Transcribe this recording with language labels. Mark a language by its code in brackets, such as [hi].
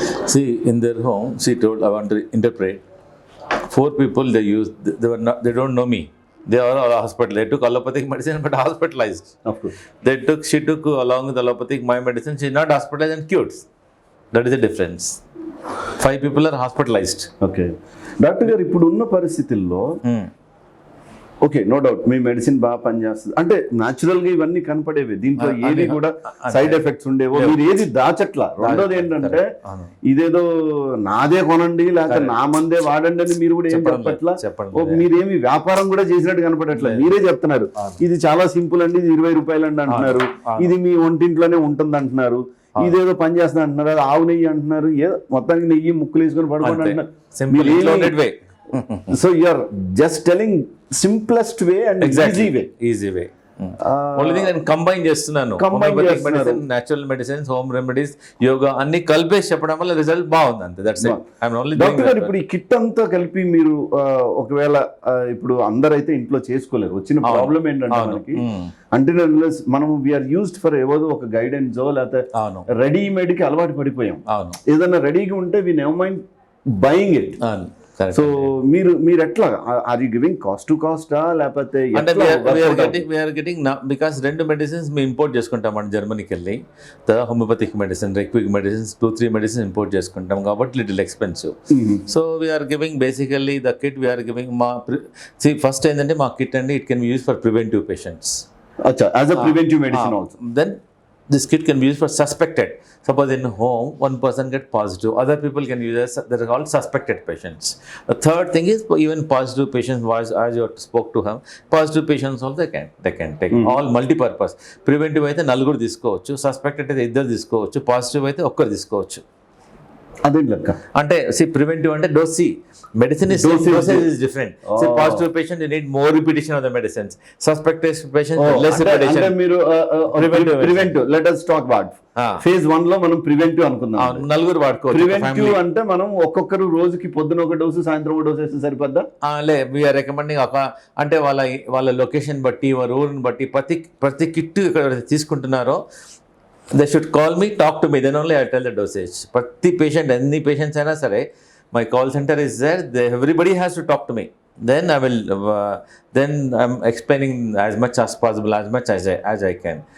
[en] See, in their home, she told, I want to interpret. 4 people they used, they don't know me. They are all hospital. They took allopathic medicine but hospitalized. Of course. She took along with allopathic my medicine. She's not hospitalized and cured. That is the difference. 5 people are hospitalized. [te] Okay doctor గారు, ఇప్పుడు ఉన్న పరిస్థితుల్లో okay, no doubt మీ medicine బాగా పనిచేస్తుంది అంటే natural గా ఇవన్నీ కనపడేవి, దీంట్లో ఏది కూడా సైడ్ ఎఫెక్ట్స్ ఉండేవో, మీరు ఏది దాచట్లా. రెండోది ఏంటంటే ఇదేదో నాదే కొనండి లేకపోతే నా మందే వాడండి అని మీరు కూడా ఏం చెప్పట్లా, మీరేమి వ్యాపారం కూడా చేసినట్టు కనపడట్లా, మీరే చెప్తున్నారు ఇది చాలా సింపుల్ అండి, ఇది 20 రూపాయలు అండి అంటున్నారు, ఇది మీ ఒంటింట్లోనే ఉంటుంది అంటున్నారు, ఇదేదో పని చేస్తుంది అంటున్నారు, అది ఆవు నెయ్యి అంటున్నారు, ఏదో మొత్తానికి నెయ్యి ముక్కులు వేసుకొని పడుకోండి అంటున్నారు. [en] So you are just telling simplest way and easy way. Only thing [te] నేను కంబైన్ చేస్తున్నాను, homeopathic medicine, natural medicines, home remedies, yoga అన్ని కలిపేసి చెప్పడం వల్ల రిజల్ట్ బాగుంది అంతే. [en] That's it. I am only [te] doctor గారు, ఇప్పుడు ఈ కిట్ అంతా కలిపి మీరు ఒకవేళ ఇప్పుడు అందరైతే ఇంట్లో చేసుకోలేరు, వచ్చిన ప్రాబ్లం ఏంటంటే మనకి అంటే మనం [en] we are used for [te] ఏదో ఒక గైడెన్స్ లేకపోతే రెడీమేడ్ కి అలవాటు పడిపోయాం. ఏదైనా రెడీగా ఉంటే [en] We never mind buying it. Correct. [te] So మీరు ఎట్లా [en] are you giving cost to కాస్టా [te] లేకపోతే అంటే ఎట్లా workout అవుతుంది? వీఆర్ గెటింగ్ బికాస్ 2 మెడిసిన్స్ మేము ఇంపోర్ట్ చేసుకుంటాం జర్మనీకి వెళ్ళి, తర్వాత homeopathic medicine, రిక్విక్ medicines 2-3 medicines import చేసుకుంటాం కాబట్టి little expensive. [en] so we are giving basically the kit we are giving first [te] ఏంటంటే మా కిట్ అండి [en] It can be use for preventive patients. అచ్చా, as a preventive medicine also. Then this kit can be used for suspected. Suppose in home one person get positive, other people can use as they are called suspected patients. The third thing is even positive patients, as you spoke to him, positive patients also they can take all multi-purpose. [te] Preventive అయితే నలుగురు తీసుకోవచ్చు, suspected అయితే ఇద్దరు తీసుకోవచ్చు, positive అయితే ఒక్కరు తీసుకోవచ్చు. అదే లెక్క. అంటే ప్రివెంటివ్ అంటే [en] Dose medicine is dosage is different. Positive patient you need more repetition of the medicines, suspected patient less [te] అంటే [en] Repetition. [te] మీరు preventive [en] let us talk about [te] phase 1 లో మనం ప్రివెంటివ్ అనుకుందాం. నలుగురు వాడుకోవచ్చు. ప్రివెంటివ్ అంటే మనం ఒక్కొక్కరు రోజుకి పొద్దున ఒక డోసు సాయంత్రం ఒక డోసు వేస్తే సరిపోద్దా? వీఆర్ రికమెండింగ్ అంటే వాళ్ళ లొకేషన్ బట్టి వాళ్ళ ఊరిని బట్టి ప్రతి కిట్ ఇక్కడ తీసుకుంటున్నారో [en] They should call me, talk to me, then only I tell the dosage. [te] ప్రతి పేషెంట్ ఎన్ని పేషెంట్స్ అయినా సరే [en] My call centre is there, everybody has to talk to me. Then I will, then I'm explaining as much as possible, as much as I can.